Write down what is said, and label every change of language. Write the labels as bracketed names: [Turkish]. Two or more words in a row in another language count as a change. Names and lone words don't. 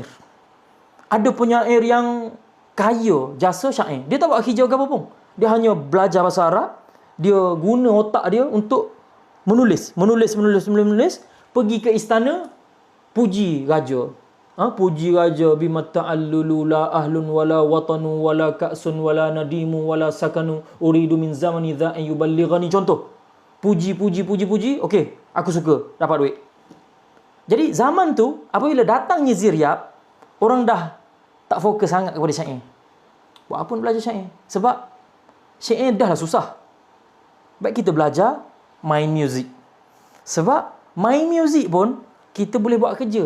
[Malay] Ada penyair yang kaya jasa syair. Dia tak buat kerja apa pun. Dia hanya belajar bahasa Arab, dia guna otak dia untuk menulis, pergi ke istana, puji raja. Puji raja, [Arabic] بم التعلل لا أهل ولا وطن ولا كأس ولا نديم ولا سكن أريد من زمني ذا أن يبلغني. [Malay] Contoh, puji. Okey, aku suka, dapat duit. Jadi zaman tu, apabila datangnya Ziryab, orang dah tak fokus sangat kepada syair. Buat apa nak belajar syair? Sebab syair dah lah susah. Baik kita belajar main muzik. Sebab main muzik pun kita boleh buat kerja.